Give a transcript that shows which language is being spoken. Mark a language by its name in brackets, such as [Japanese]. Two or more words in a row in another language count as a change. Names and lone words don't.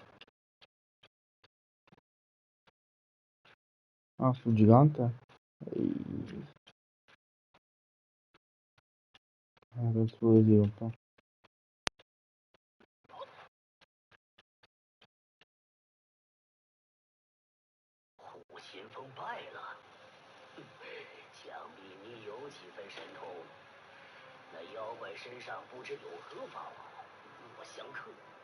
[Italian] Ah, sul gigante? Ehi. Penso di sì un po'. [Chinese] 先锋败了，想必你有几分神通。那妖怪身上不知有何法宝，与我相克。